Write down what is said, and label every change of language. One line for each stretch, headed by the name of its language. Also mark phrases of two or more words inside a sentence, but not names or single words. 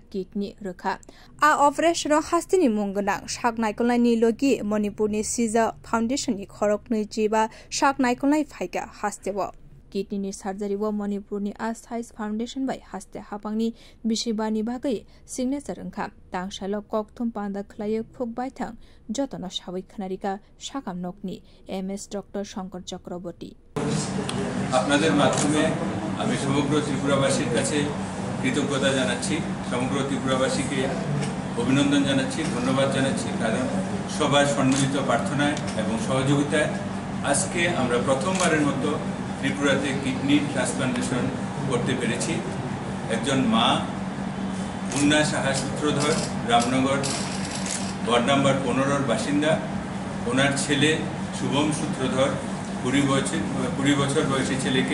Kok Borok: kidney rukha a operation hastini mungnang shaknaikolani logi manipurni siza foundation ni khorok nuji ba shaknaikolai phaika hastewo kidney ni surgery wo manipurni a size foundation bai haste hapangni bishibani bagai signature angkha tangshalo kokthum panda khlaye phuk baithang jotono sawai khanarika shakam nokni ms dr shankar chakraborty
Bangla: আপনাদের মাধ্যমে আমি সমগ্র ত্রিপুরাবাসীর কাছে কৃতজ্ঞতা জানাচ্ছি সমগ্র ত্রিপুরাবাসীকে অভিনন্দন জানাচ্ছি ধন্যবাদ জানাচ্ছি কারণ সবার সম্মিলিত প্রার্থনায় এবং সহযোগিতায় আজকে আমরা প্রথমবারের মতো ত্রিপুরাতে
English: kidney transplantation
Bangla: করতে পেরেছি একজন মা মুন্না সাহা সূত্রধর রামনগর
English: ward number
Bangla: 15 এর বাসিন্দা ওনার ছেলে শুভম সূত্রধর 20 বছর বয়সী ছেলেকে